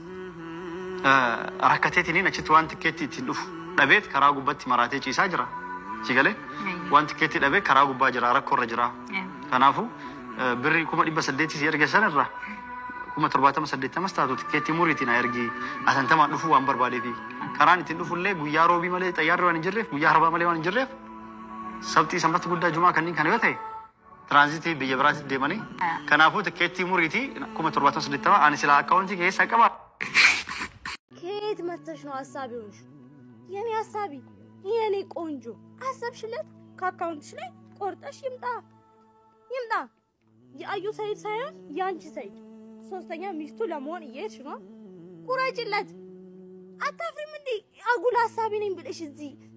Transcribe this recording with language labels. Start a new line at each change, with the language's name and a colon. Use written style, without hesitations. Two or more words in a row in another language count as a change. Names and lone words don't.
Oromo: rakkateetiin achitti waan tikkeetti ittiin dhufu dhabeet karaa gubbatti maraatee ciisaa jira si galee waan tikkeetti dhabee karaa gubbaa jira rakkoorra jira kanaafu birri 800 si erge sanirra 780 taatu tikkeetti muriitiin ergi asantamaan dhufu waan barbaadeefi karaan ittiin dhufullee guyyaa roobii malee xayyaarri waan hin jirreef guyyaa arbaa malee waan hin jirreef sabtii sanbata guddaa jumaa kanneen kana yoo ta'e tiraanzitii biyya biraatti deemanii kanaafuu tikkeetti muriitii 780 ani silaa akkaawuntii keessaa qaba.
Amharic: ከየት መተሽ ነው ሐሳቢ ሆንሽ? የኔ ሐሳቢ የኔ ቆንጆ አሰብሽለት ከአካውንትሽ ላይ ቆርጠሽ ይምጣ የአዩ ሰይድ ሳይሆን ያንቺ ሰይድ ሶስተኛ ሚስቱ ለመሆን እየሄድሽ ነው ቁረጭለት አታፍሪም እንዴ አጉል ሐሳቢ ነኝ ብለሽ እዚህ